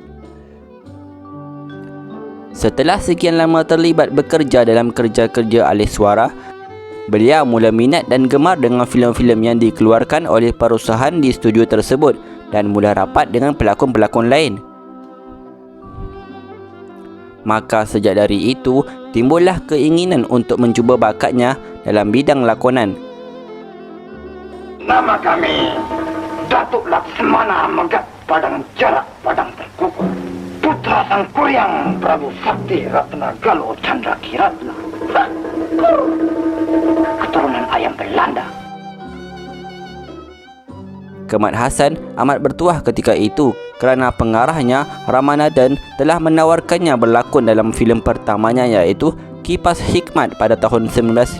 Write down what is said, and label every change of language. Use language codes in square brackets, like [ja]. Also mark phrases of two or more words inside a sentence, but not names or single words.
[ms] Setelah sekian lama terlibat bekerja dalam kerja-kerja alih suara, beliau mula minat dan gemar dengan filem-filem yang dikeluarkan oleh perusahaan di studio tersebut dan mula rapat dengan pelakon-pelakon lain. Maka sejak dari itu, timbullah keinginan untuk mencuba bakatnya dalam bidang lakonan. Nama kami Datuk Laksamana Megat Padang Jarak Padang Terkukur, putra Sang Kuryang Prabu Sakti Ratna Galuh Chandra Kiratna, keturunan ayam Belanda. Kemat Hasan amat bertuah ketika itu kerana pengarahnya Ramanathan telah menawarkannya berlakon dalam filem pertamanya iaitu Kipas Hikmat pada tahun 1955.